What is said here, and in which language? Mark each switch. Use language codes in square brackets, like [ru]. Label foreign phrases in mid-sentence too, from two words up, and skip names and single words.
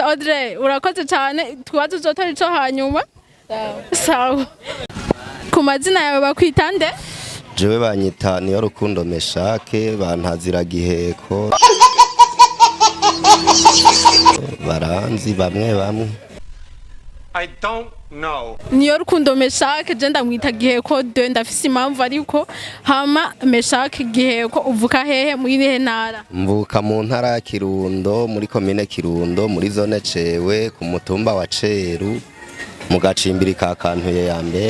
[rn] Audrey urakoze cyane twibazo uzotari co hanyuma. Sawa. Ku mazina yawe bakwita nde? Jewe banyita niyo Rukundo Meshake bantazira giheko. Baranzi bamwe bamwe. [en] I don't know. [rn] Niyo Rukundo Meshake je ndamwita giheko de ndafise impamvu ariko hama Meshake giheko uvuka hehe muri ihe ntara? Mvuka mu ntara ya Kirundo muri komine Kirundo muri zone Cewe ku mutumba wa Ceru mu gacimbiri ka Kantuye ya mbere.